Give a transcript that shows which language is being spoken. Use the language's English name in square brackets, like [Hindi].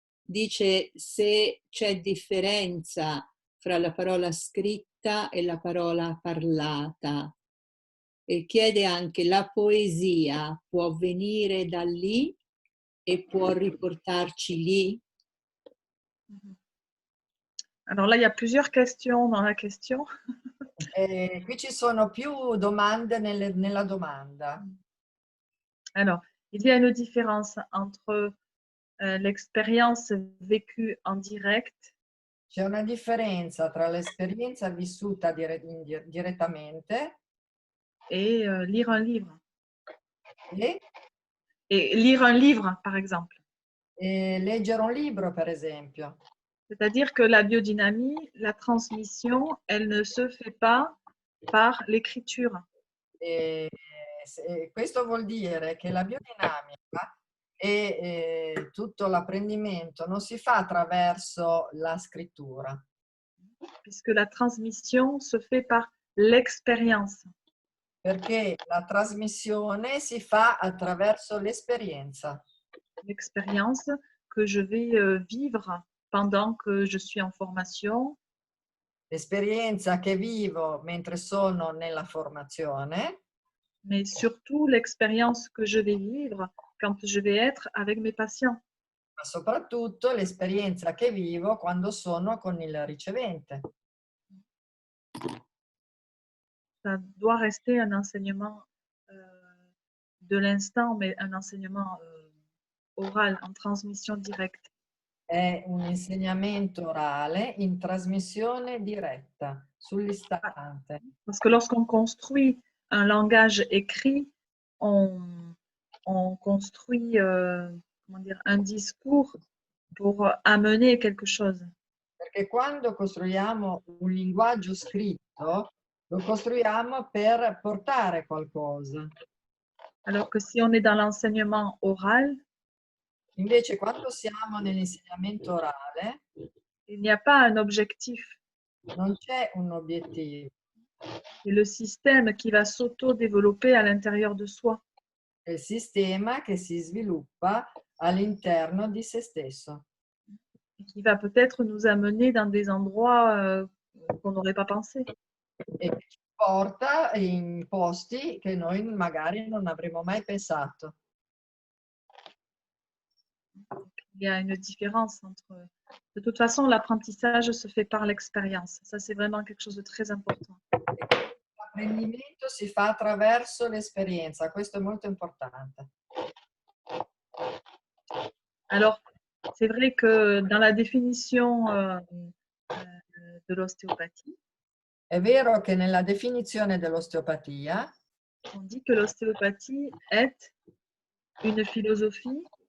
[Italian] Dice se c'è differenza fra la parola scritta e la parola parlata. E chiede anche la poesia può venire da lì e può riportarci lì? Mhm. [French] Alors là, il y a plusieurs questions dans la question. [Italian] Qui ci sono più domande nella domanda. [French] Alors, il y a une différence entre l'expérience vécue en direct [Italian] C'è una differenza tra l'esperienza vissuta direttamente [French] et lire un livre. [Italian] e, [French] Et lire un livre, par exemple. [Italian] e leggere un libro, per esempio. [French] C'est-à-dire que la biodynamie, la transmission, elle ne se fait pas par l'écriture. [Italian] E questo vuol dire che la biodinamica e tutto l'apprendimento non si fa attraverso la scrittura, [French] Puisque la transmission se fait par l'expérience. [Italian] perché la trasmissione si fa attraverso l'esperienza. [French] L'expérience que je vais vivre pendant que je suis en formation, [Italian] L'esperienza che vivo mentre sono nella formazione [French] mais surtout l'expérience que je vais vivre quand je vais être avec mes patients. [Italian] ma soprattutto l'esperienza che vivo quando sono con il ricevente. [French] Ça doit rester un enseignement de l'instant, mais un enseignement oral, en transmission directe. [Italian] È un insegnamento orale in trasmissione diretta, sull'istante. [French] Parce que lorsqu'on construit un langage écrit, on construit comment dire, un discours pour amener quelque chose. [Italian] Perché quando costruiamo un linguaggio scritto, lo costruiamo per portare qualcosa. [French] Alors que si on est dans l'enseignement oral, [Italian] Invece quando siamo nell'insegnamento orale, [French] il n'y a pas un objectif. [Italian] non c'è un obiettivo, [French] C'est le système qui va s'auto-développer à l'intérieur de soi. [Italian] è il sistema che si sviluppa all'interno di se stesso [French] Et qui va peut-être nous amener dans des endroits qu'on n'aurait pas pensé. [Italian] e che ci porta in posti che noi magari non avremmo mai pensato. [French] Il y a une différence entre... De toute façon, l'apprentissage se fait par l'expérience. Ça, c'est vraiment quelque chose de très important. [Italian] L'apprendimento si fa attraverso l'esperienza, questo è molto importante. [French] Alors, c'est vrai que dans la définition de l'ostéopathie, [Italian] È vero che nella definizione dell'osteopatia [French] on dit que l'ostéopathie est une philosophie,